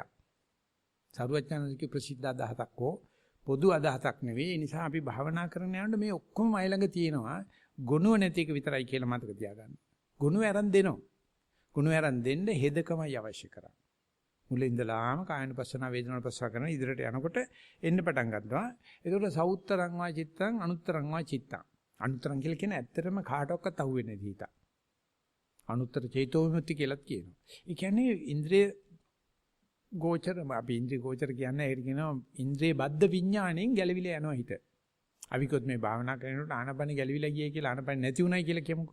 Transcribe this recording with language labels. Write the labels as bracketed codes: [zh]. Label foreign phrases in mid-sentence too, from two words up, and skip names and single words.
[si] සරුවචනන්සේගේ ප්‍රසිද්ධ අදහසක් හෝ පොදු අදහසක් නෙවෙයි. ඒ නිසා අපි භාවනා කරන යනකොට මේ ඔක්කොම අය ළඟ තියෙනවා ගුණුව නැති එක විතරයි කියලා මතක තියාගන්න. ගුණුව අරන් දෙනවා. ගුණුව අරන් දෙන්න හෙදකමයි අවශ්‍ය කරන්නේ. මුලින් ඉඳලාම කායනුපස්සන වේදනානුපස්සන කරන ඉදිරියට යනකොට එන්න පටන් ගන්නවා. [pi] ඒකට සවුත්තරං වා චිත්තං අනුත්තරං වා චිත්තං. [si] අනුත්තරං කියලා කියන්නේ ඇත්තටම කාටවත් අහුවෙන්නේ නැති හිත. [pi] අනුත්තර චේතෝ විමුක්ති [si] කියලාත් කියනවා. ඒ කියන්නේ ඉන්ද්‍රිය ගෝචර අපි ඉන්ද්‍රිය ගෝචර කියන්නේ ඒකට කියනවා ඉන්ද්‍රිය බද්ධ විඥාණයෙන් ගැලවිලා යනවා හිත. අවිකොත් මේ භාවනා කරනකොට ආනපන ගැලවිලා ගියේ කියලා ආනපන නැති උනායි කියලා කියමුකෝ.